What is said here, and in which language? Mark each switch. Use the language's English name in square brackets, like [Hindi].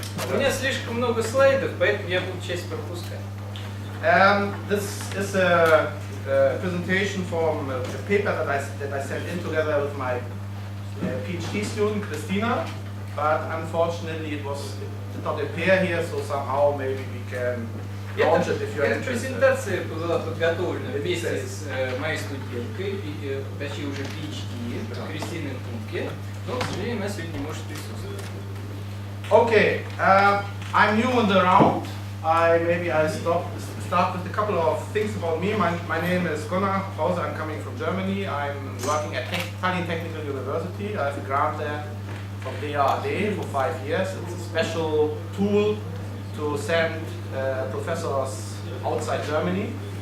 [Russian] У меня слишком много слайдов, поэтому я буду часть пропускать. [English] This is a presentation from a paper that I sent in together with my PhD student Christina, but unfortunately it did not appear here, so somehow maybe we can launch it if you are [Russian] Эта [English] interested. [Russian] презентация была подготовлена вместе с моей студенткой, точнее уже PhD, Кристиной Кунке, но, к сожалению, она сегодня не может присутствовать. [English] Okay, I'm new in the round. I'll start with a couple of things about me. My name is Gunnar Proze. I'm coming from Germany. I'm working at Tallinn Technical University. I have a grant there from DAAD for 5 years. It's a special tool to send professors outside Germany.